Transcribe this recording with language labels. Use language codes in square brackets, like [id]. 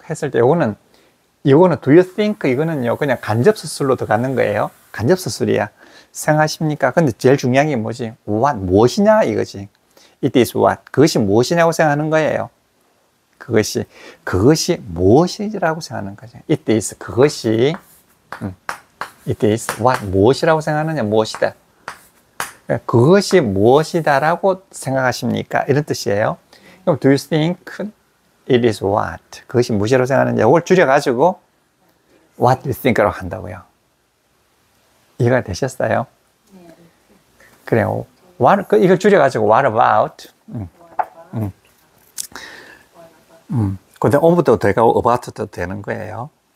[ko] 했을 때 이거는 [en] do you think? [ko] 이거는요 그냥 간접수술로 들어가는 거예요. 간접수술이야. 생각하십니까? 근데 제일 중요한 게 뭐지? [en] What? [ko] 무엇이냐 이거지. [en] It is what? [ko] 그것이 무엇이냐고 생각하는 거예요. 그것이 무엇이라고 생각하는 거죠. [en] It is [ko] 그것이 [en] It is what? [ko] 무엇이라고 생각하느냐? 무엇이다. 그것이 무엇이다라고 생각하십니까? 이런 뜻이에요. 그럼 [en] do you think it is what? [ko] 그것이 무엇이라고 생각하느냐? 이걸 줄여가지고 [en] what do you think [ko] 라고 한다고요. 이해가 되셨어요? 그래요. 이걸 줄여가지고 [en] what about? [ko] 그 다음 on부터 되고 about도 되는 거예요.